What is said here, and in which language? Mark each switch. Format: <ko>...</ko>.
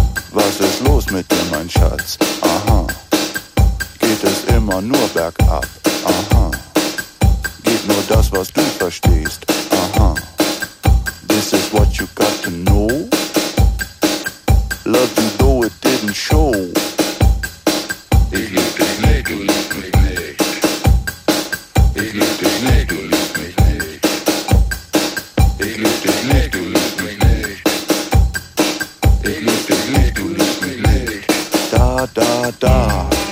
<de>Was ist los mit dir, mein Schatz? Aha. Geht es immer nur bergab? Aha. Gib nur das, was du verstehst. Aha.</de> <en>This is what you got to know. Love you though it didn't show.</en> <de>Ich lieb dich nicht, du liebst mich nicht. Ich lieb dich nicht, du liebst mich nicht. Ich lieb dich nicht, du liebst mich nicht. Ich lieb dich nicht, du liebst mich nicht. Da, da, da.</de>